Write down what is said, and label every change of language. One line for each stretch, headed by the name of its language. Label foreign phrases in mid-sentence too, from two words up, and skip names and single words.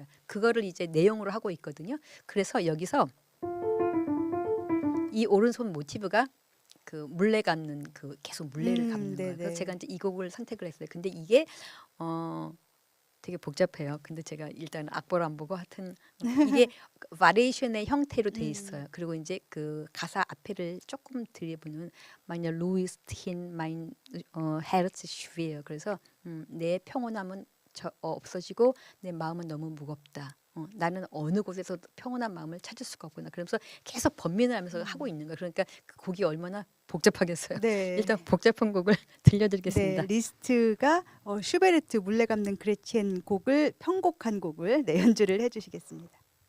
Korean: 그거를 이제 내용으로 하고 있거든요. 그래서 여기서 이 오른손 모티브가 그 물레 감는 그 계속 물레를 감는 거예요. 그래서 네네. 제가 이제 이 곡을 선택을 했어요. 근데 이게 되게 복잡해요. 근데 제가 일단 악보를 안 보고 하여튼 이게 바리에이션의 형태로 돼 있어요. 그리고 이제 그 가사 앞에를 조금 들여보면
German: meine Lust hin mein Herz schwer.
Korean: 그래서 내 평온함은 없어지고 내 마음은 너무 무겁다. 나는 어느 곳에서 평온한 마음을 찾을 수가 없구나. 그러면서 계속 번민을 하면서 하고 있는 거예요. 그러니까 그 곡이 얼마나 복잡하겠어요. 네. 일단 복잡한 곡을 들려드리겠습니다. 네, 리스트가 슈베르트 물레 감는 그레첸 곡을 편곡한 곡을 네, 연주를 해주시겠습니다.